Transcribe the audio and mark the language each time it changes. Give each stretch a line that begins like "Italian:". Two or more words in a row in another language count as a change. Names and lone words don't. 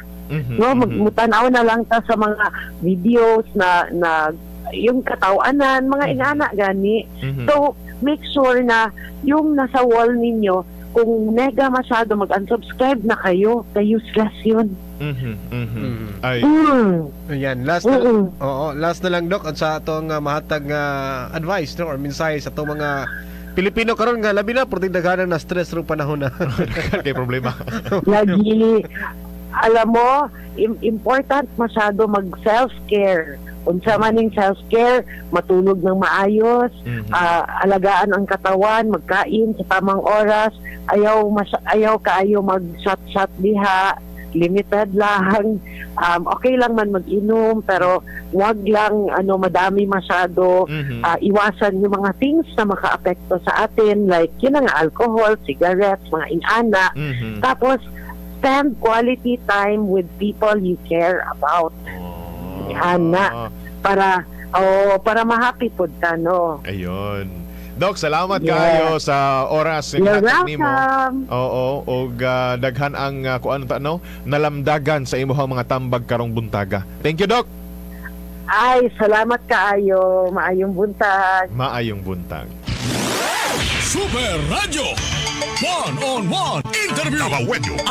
Cebuano: No, magmutanaw na lang ta sa mga videos na yung katawanan, mga ingana gani.
Filipino: So
English: make sure
Filipino: na yung nasa wall ninyo, kung nega masyado, mag-unsubscribe na kayo. Useless yun. Ay. Ayan, last na lang, Doc,
Cebuano: at sa atong mahatag advice, no, or mensahe sa atong mga Pilipino karon nga labi na perting daghanan na stress rong panahon na. Kay problema.
Filipino: Lagi, alam mo, important masyado mag-self-care.
Cebuano: Unsa man ning self-care,
Filipino: matulog ng maayos, alagaan ang katawan, magkain sa tamang oras,
Cebuano: ayaw kaayo mag-shot diha,
Filipino: limited lang. Okay lang man mag-inom, pero wag lang madami masyado. Iwasan yung mga things na makaapekto sa atin, like yun nga, alcohol, cigarettes, mga inana.
English: Tapos spend quality time with people you care about.
Cebuano: Para ma-happy pod ka, no?
Filipino: Ayun.
Cebuano: Doc, salamat kayo sa oras ng hatag nimo. Oo, og daghan ang nalamdagan sa imong mga tambag karong buntaga.
English: Thank you, Doc.
Cebuano: Ay, salamat kaayo. Maayong buntag. Maayong buntag.
English: Super Radio 1-on-1 Interview.